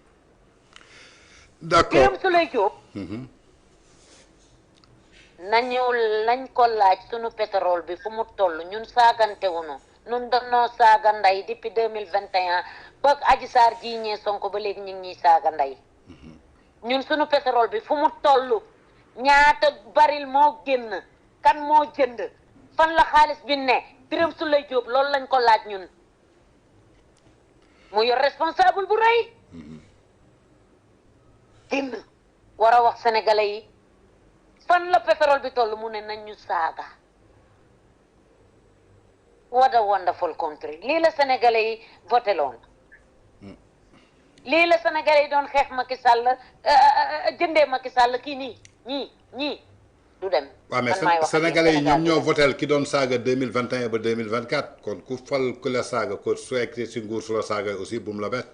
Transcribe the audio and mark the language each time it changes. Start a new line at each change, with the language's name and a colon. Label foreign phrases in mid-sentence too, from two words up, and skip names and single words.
Wolof: Birame Souleye Diop nañu lañ ko laaj sunu pétrole bi fu mu toll ñun saagante wuñu ñun dañoo saaga ndey depuis 2021 ba Adji Sarr jiiñee Sonko ba léegi ñu ngi ñuy saaga ndey ñun sunu pétrole bi fu mu toll ñaata baril moo génn kan moo jënd fan la xaalis bi ne Birame Souleye Diop loolu lañ ko laaj ñun mu yor responsable bu rëy génn war a wax sénégalais yi fan la pétrole bi toll mu ne nañ ñu saaga
English: what a wonderful country
Wolof: lii la sénégalais yi voté loon lii la sénégalais yi doon xeex Macky Sall jëndee Macky Sall kii nii ñii du dem waaw mais sénégalais yi ñoom ñoo votel ki doon saaga 2021 ba 2024 kon ku fal ku la saaga ko su egg si nguur su la saaga aussi bu mu la bett